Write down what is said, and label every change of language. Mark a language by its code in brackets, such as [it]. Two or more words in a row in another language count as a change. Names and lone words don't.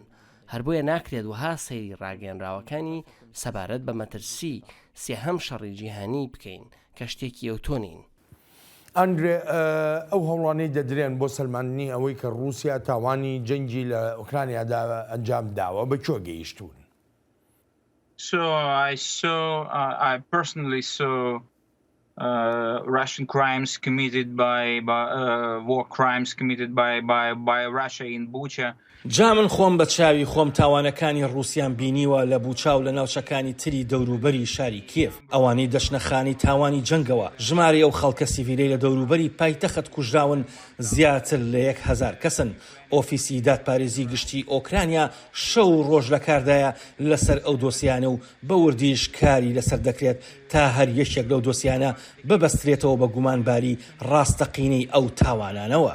[ckb] هەر بۆیە ناکرێت وها سەیری ڕاگەنراوەکانی سەبارەت بە مەترسی سێهەم شەڕی جیهانی بکەین کە شتێکی ئەوتۆنین. ئەندرێ ئەو هەوڵانەی دەدرێن بۆ سەلماندنی ئەوەی کە رووسیا تاوانی جەنگی لە ئۆکرانیادا ئەنجام داوە بە کۆ گەیشتون. [en] So I personally saw Russian crimes committed by war crimes committed by Russia in Bucha. [ckb] جا من خۆم بە چاوی خۆم تاوانەکانی رووسیان بینیوە لە بوچاو لە ناوچەکانی تری دەوروبەری شاری کیف، ئەوانەی دەشنەخانی تاوانی جەنگەوە. ژمارە ئەو خەڵکە سیڤیلەی لە دەوروبەری پایتەخت کوژراون زیاتر لە 1000 کەسن. ئۆفیسی دادپارێزی گشتی ئۆکرانیا شەو ڕۆژ لە کاردایە لەسەر ئەو دۆسیانە و بە وردیش کاری لەسەر دەکرێت تا هەر یەکێک لەو دۆسیانە ببەسترێتەوە بە گومانباری ڕاستەقینەی ئەو تاوانانەوە.